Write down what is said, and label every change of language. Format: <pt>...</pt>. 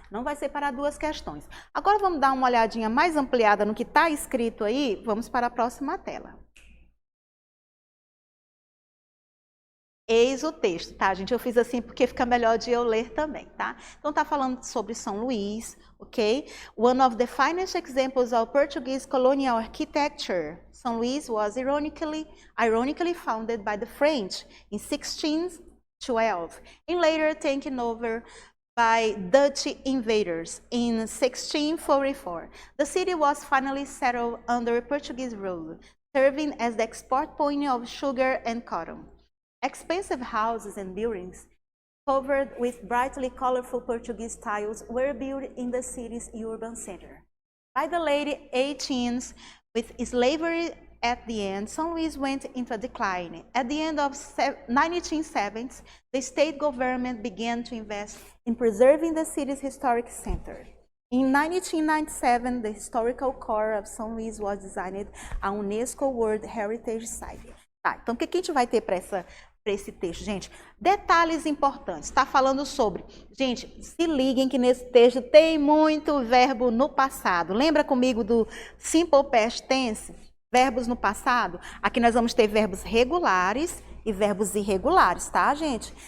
<pt>Não vai ser para 2 questões. Agora, vamos dar uma olhadinha mais ampliada no que está escrito aí. Vamos para a próxima tela. Eis o texto, tá, gente? Eu fiz assim porque fica melhor de eu ler também, tá? Então, tá falando sobre São Luís, ok?</pt> <en>One of the finest examples of Portuguese colonial architecture, São Luís was ironically founded by the French in 1612 and later taken over by Dutch invaders in 1644. The city was finally settled under Portuguese rule, serving as the export point of sugar and cotton. Expensive houses and buildings covered with brightly colorful Portuguese tiles were built in the city's urban center. By the late 18th, with slavery at the end, São Luís went into a decline. At the end of 1970s, the state government began to invest in preserving the city's historic center. In 1997, the historical core of São Luís was designed a UNESCO World Heritage Site.</en> <pt>Tá, então o que a gente vai ter para esse texto, gente? Detalhes importantes. Está falando sobre... Gente, se liguem que nesse texto tem muito verbo no passado. Lembra comigo do simple past tense? Verbos no passado? Aqui nós vamos ter verbos regulares e verbos irregulares, tá, gente?</pt>